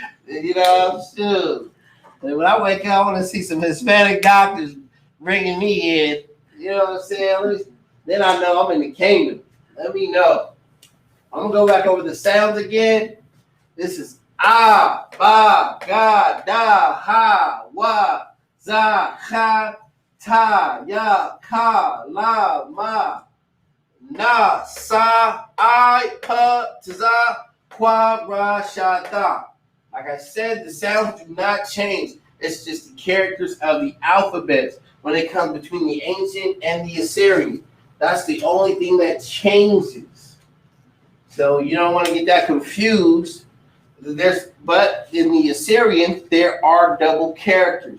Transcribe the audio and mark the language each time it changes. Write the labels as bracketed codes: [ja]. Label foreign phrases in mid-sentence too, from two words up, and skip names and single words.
[en] You know, sure. And when I wake up, I want to see some Hispanic doctors bringing me in. You know what I'm saying? Then I know I'm in the kingdom. Let me know. I'm going to go back over the sounds again. This is Ah, Ba, Ga, Da, Ha, Wa, Za, Ha, Ta, Ya, Ka, La, Ma, Na, Sa, I, Pa, Tza, Kwa, Ra, Sha, Da. Like I said, the sounds do not change. It's just the characters of the alphabet when it comes between the ancient and the Assyrian. That's the only thing that changes. So you don't want to get that confused. But in the Assyrian, there are double characters.